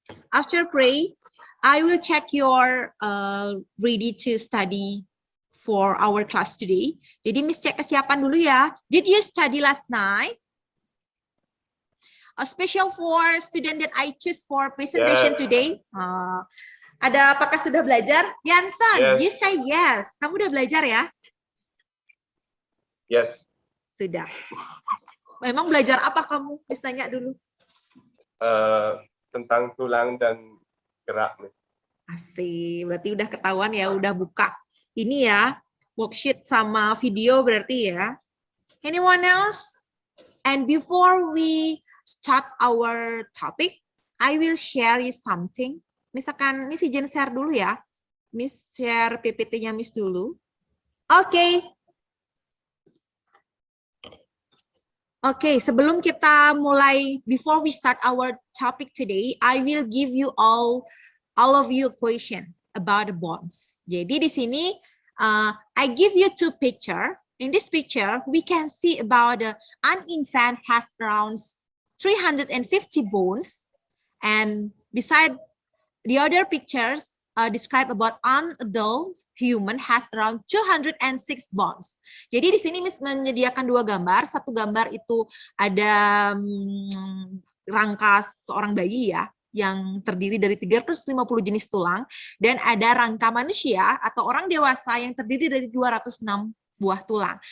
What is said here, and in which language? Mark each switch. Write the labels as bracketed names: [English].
[English] After pray, I will check your ready to study for our class today. [Indonesian] Jadi Miss cek kesiapan dulu ya. [English] Did you study last night? A special for student that I choose for presentation today. [Indonesian] Ada apakah sudah belajar? Yansan, [English] you say yes. [Indonesian] Kamu udah belajar ya? [English] Yes. [Indonesian] Sudah. Memang belajar apa kamu? Miss tanya dulu. Tentang tulang dan gerak. Asik, berarti udah ketahuan ya, udah buka ini ya, worksheet sama video berarti ya. [English] Anyone else? And before we start our topic, I will share you something. [Indonesian] Misalkan Miss izin share dulu ya. Miss share PPT-nya Miss dulu. Oke. [English] Oke, [Indonesian] sebelum kita mulai, [English] before we start our topic today, I will give you all of you a question about the bones. [Indonesian] Jadi di sini, [English] I give you two picture. In this picture, we can see about an infant has around 350 bones, and beside the other pictures, describe about an adult human has around 206 bones. [Indonesian] Jadi di sini Miss menyediakan dua gambar. Satu gambar itu ada rangka seorang bayi ya, yang terdiri dari 350 jenis tulang, dan ada rangka manusia atau orang dewasa yang terdiri dari 206 buah tulang.